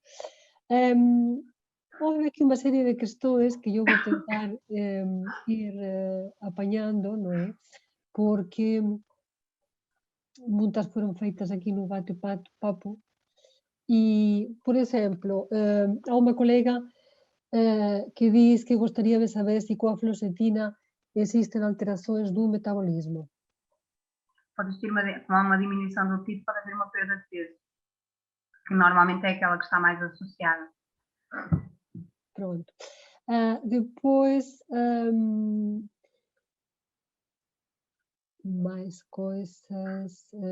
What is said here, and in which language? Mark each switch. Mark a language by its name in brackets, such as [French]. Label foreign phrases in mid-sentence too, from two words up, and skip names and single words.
[Galician] Houve aquí unha serie de questões que eu vou tentar ir apañando, non é? Porque moitas foron feitas aquí no bate-papo e, por exemplo, há unha colega que dis que gostaría de saber se coa fluoxetina existen alterações do metabolismo. [Portuguese] Pode existir uma diminuição do apetite, pode haver uma perda de peso, que normalmente é aquela que está mais associada. Pronto. Depois, mais coisas.